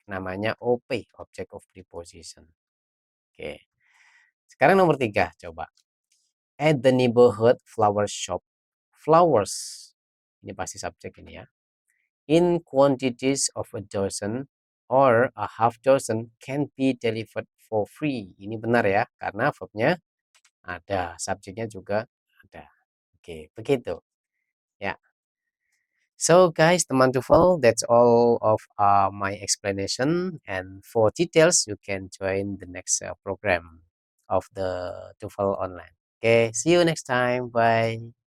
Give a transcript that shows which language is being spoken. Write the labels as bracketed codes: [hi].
[id] Namanya OP, object of preposition. Oke. Sekarang nomor 3, coba. [en] At the neighborhood flower shop, flowers. [id] Ini pasti subjek ini ya. [en] In quantities of a dozen or a half dozen can be delivered for free. [id] Ini benar ya, karena verbnya ada, subjeknya juga ada. Oke, begitu. Ya. [en] So guys, teman TOEFL, that's all of my explanation. And for details, you can join the next program of the TOEFL online. Okay, see you next time. Bye.